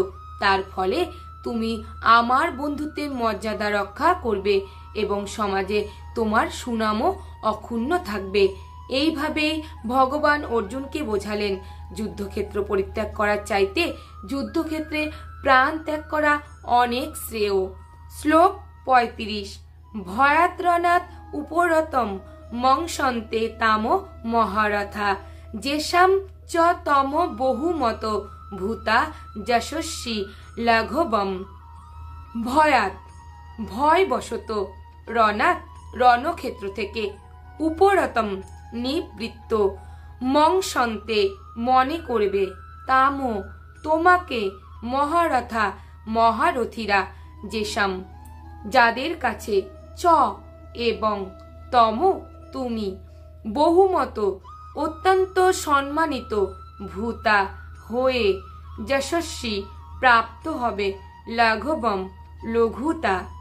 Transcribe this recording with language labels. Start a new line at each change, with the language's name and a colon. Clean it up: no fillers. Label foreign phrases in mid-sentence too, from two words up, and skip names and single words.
Bangla: তার ফলে তুমি আমার বন্ধুত্বের মর্যাদা রক্ষা করবে এবং সমাজে তোমার সুনামও অক্ষুণ্ণ থাকবে। এইভাবেই ভগবান অর্জুনকে বোঝালেন যুদ্ধক্ষেত্র পরিত্যাগ করার চাইতে যুদ্ধক্ষেত্রে প্রাণ ত্যাগ করা অনেক শ্রেয়। শ্লোক 35।
Sanskrit: भयाद्रणात् उपरतं मंस्यन्ते त्वां महारथाः येषां च त्वं बहुमतो भूत्वा यशस्वी लाघवम्।
Bangla: ভয়াত ভয়বশত, রণাৎ রণক্ষেত্র থেকে, উপরতম নিবৃত্ত, মংসন্তে মনে করবে, তাম তোমাকে, মহারথা মহারথীরা, যেষাম যাদের কাছে, চ এবং, তম তুমি, বহুমত অত্যন্ত সম্মানিত, ভূতা হয়ে, যশস্বী প্রাপ্ত হবে, লাঘবম লঘুতা।